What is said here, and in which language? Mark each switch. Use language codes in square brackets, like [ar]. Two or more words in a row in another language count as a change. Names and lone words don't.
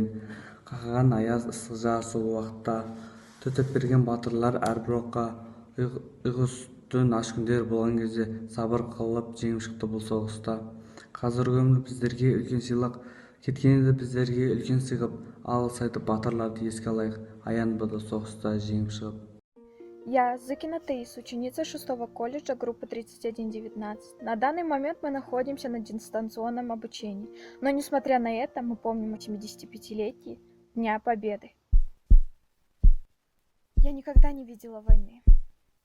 [kk] Қақаған аяз ыстық жаз сол уақытта төтеп берген батырлар әрбір оққа. Ұйқыс түн аш күндер болған кезде сабыр қылып жеңіп шықты бұл соғыста. Қазіргі өмір біздерге үлкен сыйлық, кеткен еді біздерге үлкен сыйғып, алғыс айтып батырларды еске алайық, аянбады соғыста жеңіп шығып. [ru] Я Зыкина Таис, ученица 6-го колледжа группы 3119. На данный момент мы находимся на дистанционном обучении, но несмотря на это мы помним 75-летие Дня Победы. Я никогда не видела войны.